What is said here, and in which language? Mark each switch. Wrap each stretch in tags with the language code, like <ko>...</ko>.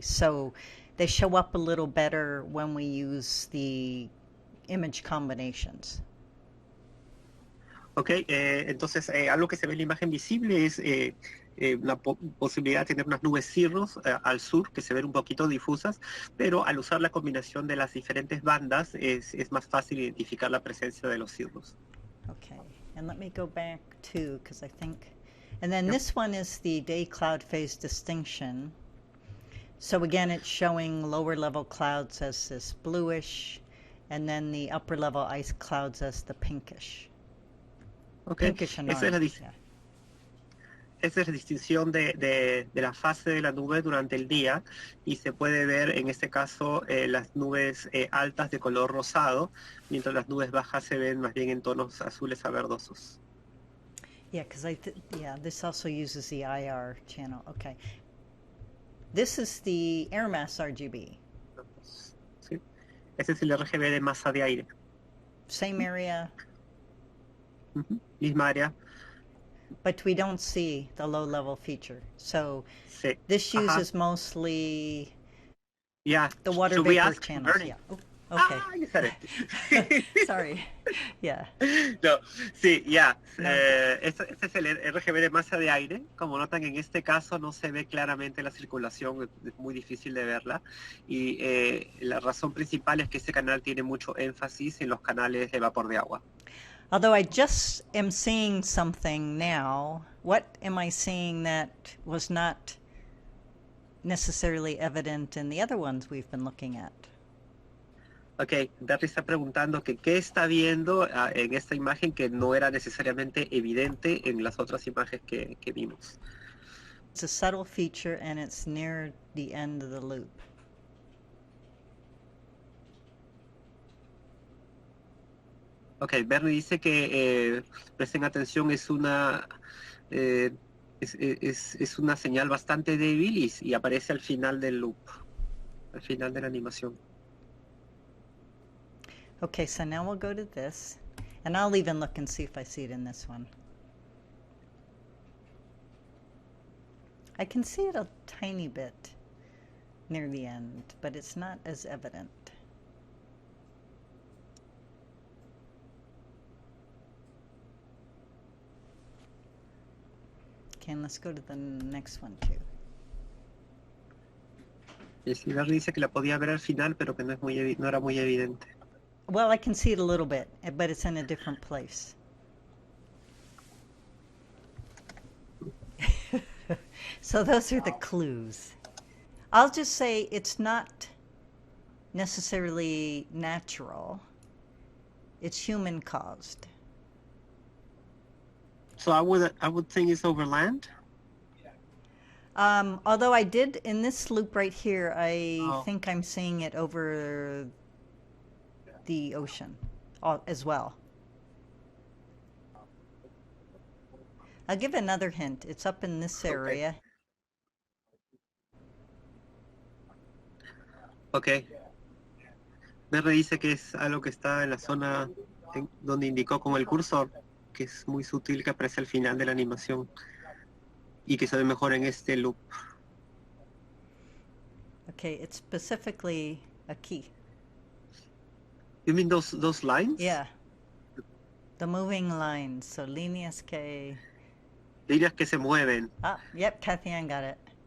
<en>So they show up a little better when we use the image combinations.</en> <es>Ok, entonces algo que se ve en la imagen visible es la posibilidad de tener unas nubes cirrus al sur que se ven un poquito difusas, pero al usar la combinación de las diferentes bandas es más fácil identificar la presencia de los cirrus.</es> <en>Okay, and let me go back to, because I think, and then this one is the day cloud phase distinction. So again, it's showing lower level clouds as this bluish, and then the upper level ice clouds as the pinkish. Okay. Pinkish and</en> <es>Esa</es> <en>orange,</en> <es>es la distinción de la fase de la nube durante el día, y se puede ver en este caso las nubes altas de color rosado, mientras las nubes bajas se ven más bien en tonos azules a verdosos.</es> <en>Yeah, because this also uses the IR channel. Okay. This is the air mass RGB.</en> <es>¿Sí? Ese es el RGB de masa de aire.</es> <en>Same area.</en> <es>Misma área.</es> <en>But we don't see the low level feature. So</en> <es>Sí.</es> <en>this uses mostly the water Should we vapor ask channels. Bernie? Yeah. Oh, okay. You said it. Sorry. Yeah.</en> <es>No, sí, ya. No. Este es el RGB de masa de aire. Como notan, en este caso no se ve claramente la circulación, es muy difícil de verla. Y la razón principal es que este canal tiene mucho énfasis en los canales de vapor de agua.</es> <en>Although I just am seeing something now, what am I seeing that was not necessarily evident in the other ones we've been looking at?</en> <es>Ok, Berry está preguntando que qué está viendo en esta imagen que no era necesariamente evidente en las otras imágenes que vimos.</es> <en>It's a subtle feature and it's near the end of the loop.</en> <es>Ok, Bernie dice que presten atención, es una señal bastante débil y aparece al final del loop, al final de la animación.</es> <en>Okay, so now we'll go to this, and I'll even look and see if I see it in this one. I can see it a tiny bit near the end, but it's not as evident. Okay, and let's go to the next one too.</en> <es>El señor dice que la podía ver al final, pero que no, no era muy evidente.</es> <en>Well, I can see it a little bit, but it's in a different place. So those are the clues. I'll just say it's not necessarily natural. It's human caused. So I would think it's over land. Although I did in this loop right here, I Oh. think I'm seeing it over the ocean as well. I'll give another hint. It's up in this area. Okay.</en> <es>Verde dice que es algo que está en la zona donde indicó con el cursor, que es muy sutil, que aparece al final de la animación y que se ve mejor en este loop.</es> <en>Okay, it's specifically a key. You mean those lines? Yeah. The moving lines. So</en> <es>líneas que... Líneas que se mueven.</es> <en>Ah, yep, Kathy Ann got it.</en>